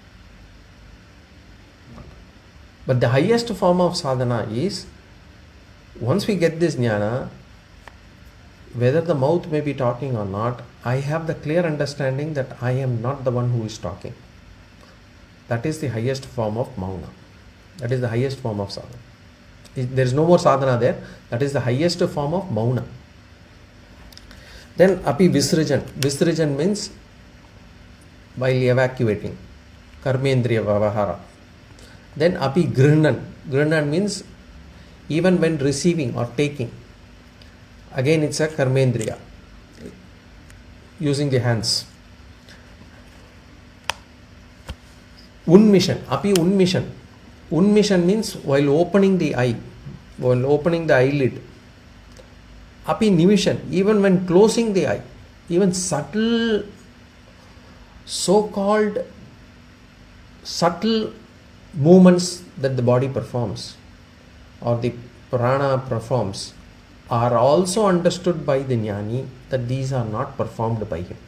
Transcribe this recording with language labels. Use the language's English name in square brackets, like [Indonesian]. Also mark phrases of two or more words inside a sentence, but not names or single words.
[English] But the highest form of sadhana is, once we get this jnana, whether the mouth may be talking or not, I have the clear understanding that I am not the one who is talking. That is the highest form of mauna. That is the highest form of sadhana. There is no more sadhana there. That is the highest form of mauna. Then [Sanskrit] api visrajan. [English] Visrajan means while evacuating. [Sanskrit] Karmendriya vavahara. Then api grihnan. [English] Grihnan means even when receiving or taking. Again it's a karmendriya. Using the hands. [Sanskrit] Unmission. Api unmission. [English] Unmission means while opening the eye. While opening the eyelid. [Sanskrit] Api nimishan. [English] Even when closing the eye. Even subtle, so-called subtle movements that the body performs or the prana performs are also understood by the jnani that these are not performed by him.